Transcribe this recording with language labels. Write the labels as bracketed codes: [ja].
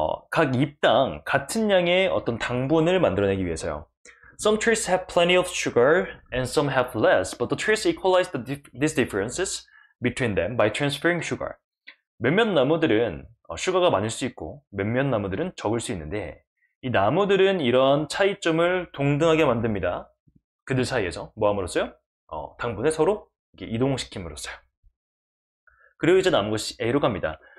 [ko] 각 잎당 같은 양의 어떤 당분을 만들어내기 위해서요. [en] Some trees have plenty of sugar and some have less, but the trees equalize these differences between them by transferring sugar. [ko] 몇몇 나무들은 슈가가 많을 수 있고 몇몇 나무들은 적을 수 있는데 이 나무들은 이런 차이점을 동등하게 만듭니다. 그들 사이에서 뭐 함으로써요? 당분을 서로 이동시킴으로써요. 그리고 이제 남은 것이 A로 갑니다.